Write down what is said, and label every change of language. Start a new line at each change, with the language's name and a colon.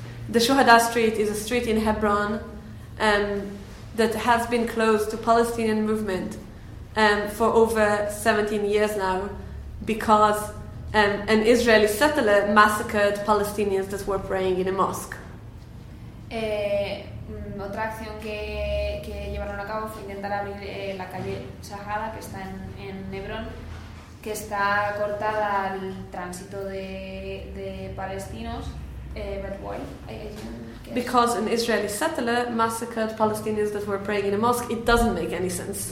English: The Shuhada Street is a street in Hebron that has been closed to Palestinian movement for over 17 years now, because an Israeli settler massacred Palestinians that were praying in a mosque.
Spanish: Otra acción que llevaron a cabo fue intentar abrir la calle Shahada, que está en Hebron, que está cortada al tránsito de palestinos.
English: But why? Because an Israeli settler massacred Palestinians that were praying in a mosque. It doesn't make any sense.